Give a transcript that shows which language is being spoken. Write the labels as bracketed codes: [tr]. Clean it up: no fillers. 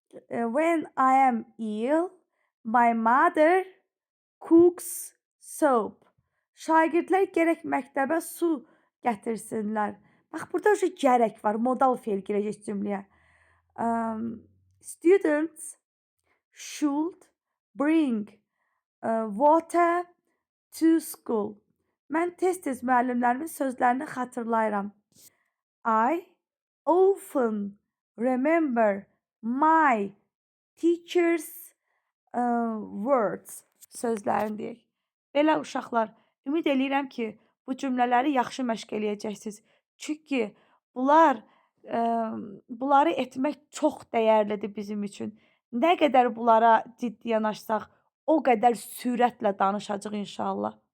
[en] When I am ill, my mother cooks soup. [az] Şagirdlər gərək məktəbə su gətirsinlər. Bax, burada уже gərək var, modal fe'l girəcək cümləyə. [en] Students should bring water to school. [az] Mən tez-tez müəllimlərimin sözlərini xatırlayıram. [en] I often remember my teacher's words. [az] Sözlərini deyək. Belə uşaqlar, ümid eləyirəm ki, bu cümlələri yaxşı məşq eləyəcəksiniz. Çünki bunları etmək çox dəyərlidir bizim üçün. Nə qədər bunlara ciddi yanaşsaq, o qədər sürətlə danışacağıq inşallah.